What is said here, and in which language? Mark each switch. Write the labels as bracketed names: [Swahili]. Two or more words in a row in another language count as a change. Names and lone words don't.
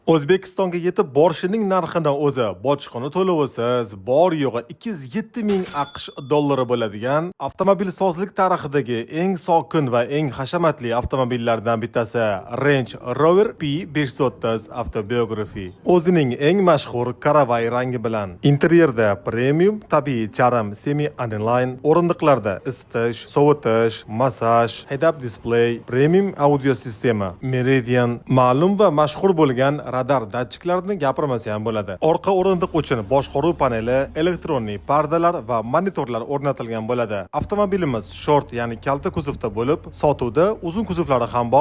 [Uzbek] O'zbekistonga yetib borishining narxidan o'zi bojxona to'lovisiz bor yo'g'i 207 ming AQSh dollari bo'ladigan avtomobilsozlik tarixidagi eng sokin va eng hashamatli avtomobillardan bittasi Range Rover P530 Autobiography. O'zining eng mashhur karavay rangi bilan interyerda premium tabiiy charm semi-aneline, o'rindiqlarda isitish, sovutish, massaj, [English] head-up display, [Uzbek] premium audio sistema, Meridian, ma'lum va mashhur bo'lgan radar datchiklarini gapirmasam bo'ladi. Orqa o'rindiq uchun boshqaruv paneli, elektronli pardalar va monitorlar o'rnatilgan bo'ladi. Avtomobilimiz short, ya'ni kalta kuzovda bo'lib, sotuvda uzun kuzovlari ham bor.